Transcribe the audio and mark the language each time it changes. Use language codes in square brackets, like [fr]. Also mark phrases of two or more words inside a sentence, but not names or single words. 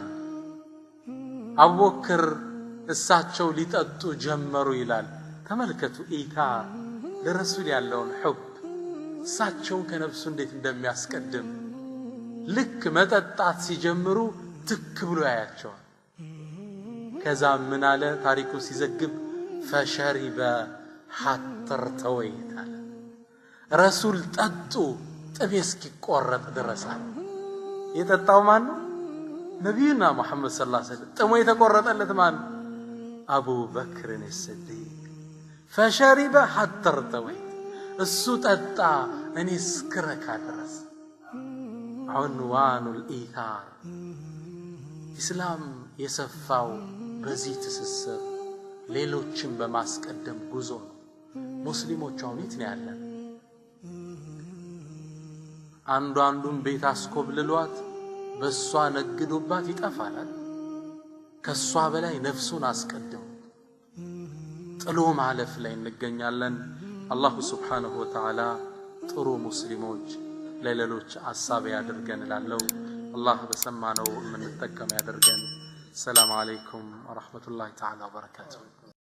[am] አቡበክር እሳቸው ሊጠጡ ጀመሩ ይላል። ተመልከቱ ኢታር ለረሱል ያለውን ሑብ፣ እሳቸውን ከነፍሱ እንዴት እንደሚያስቀድም። ልክ መጠጣት ሲጀምሩ ትክ ብሎ ያያቸዋል። ከዛ ምን አለ ታሪኩ ሲዘግብ [ar] فشرب حتى ارتويت። [am] ረሱል ጠጡ ጥቤ እስኪቆረጥ ድረስ። የጠጣው ማን ነው? ነብዩና መሐመድ [ar] صلى الله عليه وسلم [am] ጥሞ የተቆረጠለት ማን አቡ በክር [ar] الصديق فشرب حتى ارتويت [am] እሱ ጠጣ እኔ እስክረካ ድረስ [ar] عنوان الإيثار [am] ኢስላም የሰፋው በዚህ ትስስር ሌሎችን በማስቀደም ጉዞ ነው ሙስሊሞች አሁን የት ነው ያለን አንዱን ቤት አስኮብልሏት በሷ ነግዶባት ይጠፋል ከሷ በላይ ነፍሱን አስቀድሞ ጥሎ ማለፍ ላይ እንገኛለን [ar] الله سبحانه وتعالى [am] ጥሩ ሙስሊሞች ለሌሎች አሳብ ያድርገን እላለሁ አላህ በሰማነው ምን ተጠቀም ያድርገን [ar] السلام عليكم ورحمة الله تعالى وبركاته